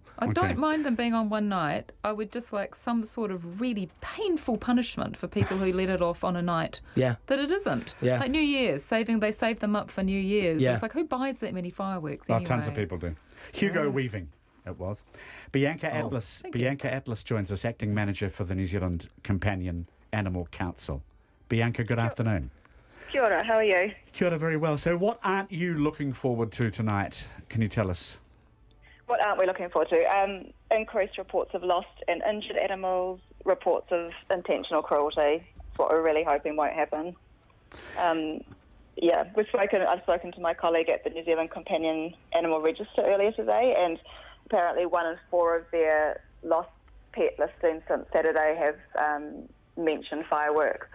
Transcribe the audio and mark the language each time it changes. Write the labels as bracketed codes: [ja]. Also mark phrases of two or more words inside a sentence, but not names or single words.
[en] I don't mind them being on one night. I would just like some sort of really painful punishment for people who let it off on a night that it isn't. Yeah. Like New Year's, they save them up for New Year's. Yeah. It's like, who buys that many fireworks Well, anyway? tons of people do. Hugo Weaving, it was. Bianca Atlas joins us, acting manager for the New Zealand Companion Animal Council. Bianca, good afternoon. [mi] Kia ora, [en] how are you? [mi] Kia ora, [en] very well. So what aren't you looking forward to tonight? Can you tell us? What aren't we looking forward to? Increased reports of lost and injured animals, reports of intentional cruelty. That's what we're really hoping won't happen. I've spoken to my colleague at the New Zealand Companion Animal Register earlier today, and apparently 1 in 4 of their lost pet listings since Saturday have mentioned fireworks.